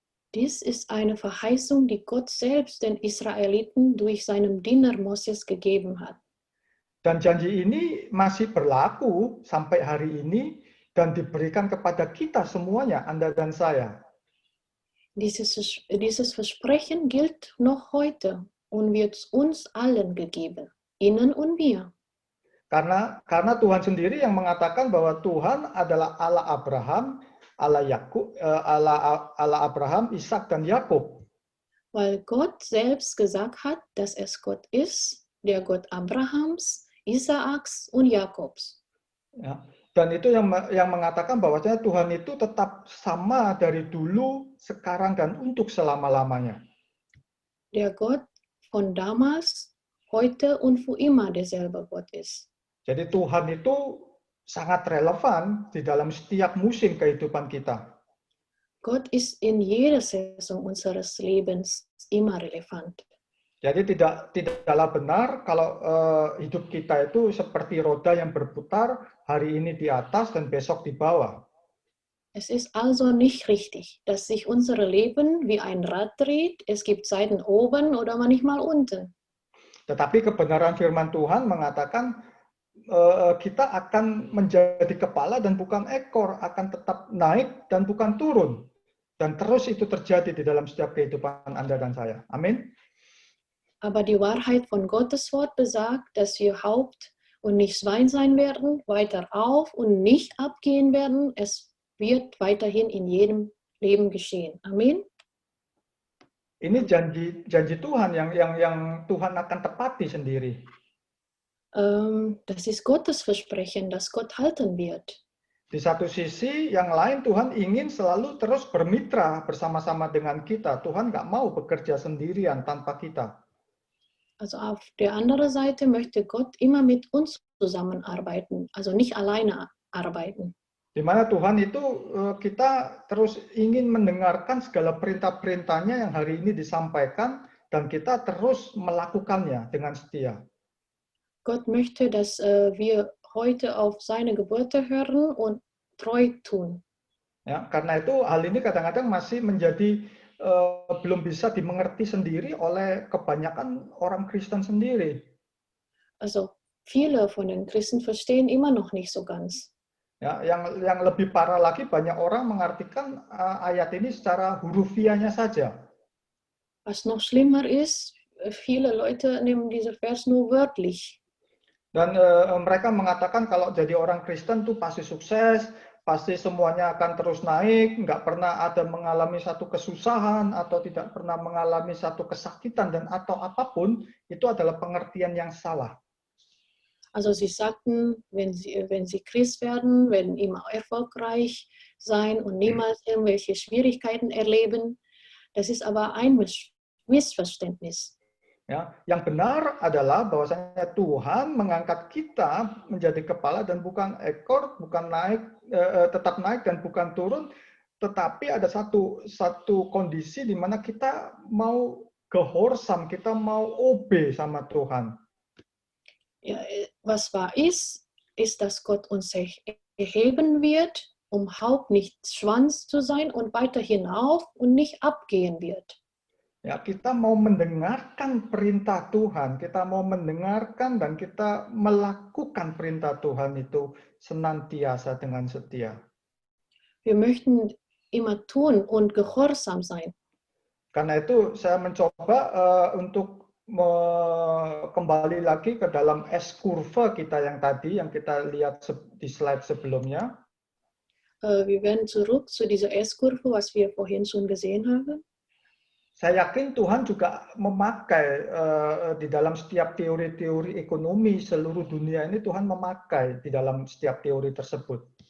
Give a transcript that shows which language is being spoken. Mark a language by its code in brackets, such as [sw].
[de] Dies ist eine Verheißung, die Gott selbst den Israeliten durch seinen Diener Moses gegeben hat. [id] Dan janji ini masih berlaku sampai hari ini dan diberikan kepada kita semuanya, Anda dan saya. [de] Dieses Versprechen gilt noch heute und wird uns allen gegeben, Ihnen und mir. [id] Karena Tuhan sendiri yang mengatakan bahwa Tuhan adalah Allah Abraham, Allah Yakub, Allah Abraham, Ishak dan Yakub. [de] Weil Gott selbst gesagt hat, dass es Gott ist, der Gott Abrahams, Isaaks und Jakobs. [id] Ya. Dan itu yang mengatakan bahwasanya Tuhan itu tetap sama dari dulu, sekarang dan untuk selama-lamanya. [de] Der Gott von damals, heute und für immer derselbe Gott ist. [id] Jadi Tuhan itu sangat relevan di dalam setiap musim kehidupan kita. [de] Gott ist in jeder Saison unseres Lebens immer relevant. [id] Jadi tidaklah benar kalau hidup kita itu seperti roda yang berputar, hari ini di atas dan besok di bawah. [de] Es ist also nicht richtig, dass sich unser Leben wie ein Rad dreht. Es gibt Seiten oben oder manchmal unten. [id] Tetapi kebenaran firman Tuhan mengatakan kita akan menjadi kepala dan bukan ekor, akan tetap naik dan bukan turun. Dan terus itu terjadi di dalam setiap kehidupan Anda dan saya. Amin. [de] Aber die Wahrheit von Gottes Wort besagt, dass wir Haupt und nicht Schwein sein werden, weiter auf und nicht abgehen werden. Es wird weiterhin in jedem Leben geschehen. Amin. [id] Ini janji Tuhan yang Tuhan akan tepati sendiri. [de] Das ist Gottes Versprechen, das Gott halten wird. [id] Di satu sisi, yang lain Tuhan ingin selalu terus bermitra bersama-sama dengan kita. Tuhan nggak mau bekerja sendirian tanpa kita. [de] Also auf der anderen Seite möchte Gott immer mit uns zusammenarbeiten, also nicht alleine arbeiten. [id] Di mana Tuhan itu kita terus ingin mendengarkan segala perintah-perintahnya yang hari ini disampaikan dan kita terus melakukannya dengan setia. [de] Gott möchte, dass wir heute auf seine Gebote hören und treu tun. [id] Ya, karena itu hal ini kadang-kadang masih menjadi belum bisa dimengerti sendiri oleh kebanyakan orang Kristen sendiri. [de] Also viele von den Christen verstehen immer noch nicht so ganz. [id] Ya, yang lebih parah lagi, banyak orang mengartikan ayat ini secara hurufiahnya saja. [de] Was noch schlimmer ist, viele Leute nehmen diese Vers nur wörtlich. [id] Dan mereka mengatakan kalau jadi orang Kristen tuh pasti sukses, pasti semuanya akan terus naik, nggak pernah ada mengalami satu kesusahan atau tidak pernah mengalami satu kesakitan dan atau apapun, itu adalah pengertian yang salah. [de] Also sie sagten, wenn sie Christ werden, werden immer erfolgreich sein und niemals irgendwelche Schwierigkeiten erleben. Das ist aber ein Missverständnis. [id] Ya, yang benar adalah bahwasanya Tuhan mengangkat kita menjadi kepala dan bukan ekor, bukan naik, tetap naik dan bukan turun, tetapi ada satu kondisi di mana kita mau gehorsam, kita mau obey sama Tuhan. [de] Ja, was wahr ist, dass Gott uns erheben wird, Haupt nicht Schwanz zu sein und weiter hinauf und nicht abgehen wird. [id] Ya, kita mau mendengarkan perintah Tuhan, kita mau mendengarkan dan kita melakukan perintah Tuhan itu senantiasa dengan setia. [de] Wir möchten immer tun und gehorsam sein. [id] Karena itu saya mencoba untuk kembali lagi ke dalam S-kurve kita yang tadi, yang kita lihat di slide sebelumnya. [de] Wir werden zurück zu dieser S-Kurve, was wir vorhin schon gesehen haben. [id] Saya yakin Tuhan juga memakai di dalam setiap teori-teori ekonomi seluruh dunia ini, Tuhan memakai di dalam setiap teori tersebut.